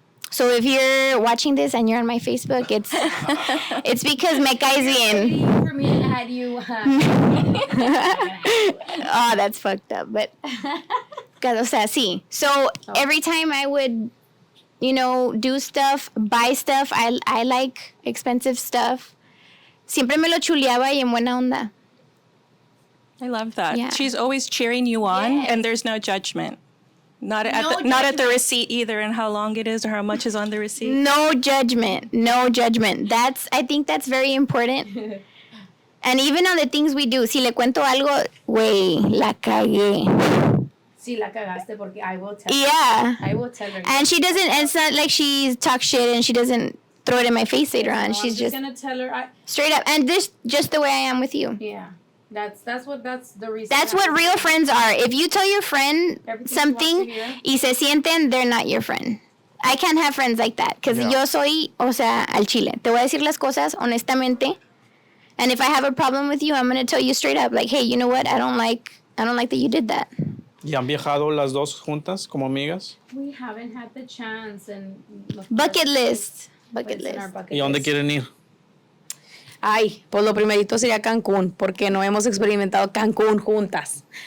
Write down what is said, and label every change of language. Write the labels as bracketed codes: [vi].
[en] So if you're watching this and you're on my Facebook, it's because [es] me caes bien. [en] For me to add you. Oh, that's fucked up. But, [es] o sea, sí. [en] So every time I would, do stuff, buy stuff, I like expensive stuff. [es] Siempre me lo chuleaba y en buena onda. [en] I love that. Yeah. She's always cheering you on, and there's no judgment. Not at the receipt either, and how long it is or how much is on the receipt. No judgment. I think that's very important. And even on the things we do, [es] si le cuento algo, güey, la cagué. Sí, la cagaste porque [en] I will tell her. Yeah. I will tell her. And she doesn't, it's not like she talks shit and she doesn't throw it in my face later on. No, She's I'm just gonna tell her. straight up. And this just the way I am with you. Yeah. That's the reason. That's what real friends are. If you tell your friend Everything she something wants to hear. [es] y se sienten, [en] they're not your friend. I can't have friends like that because [es] yo soy, o sea, al chile. Te voy a decir las cosas honestamente. [en] And if I have a problem with you, I'm going to tell you straight up, like, hey, you know what? I don't like that you did that. [es] ¿Y han viajado las dos juntas como amigas? [en] We haven't had the chance and Bucket list. It's in our bucket [es] ¿Y a dónde [en] list. [es] quieren ir? Ay, pues lo primerito sería Cancún, porque no hemos experimentado Cancún juntas.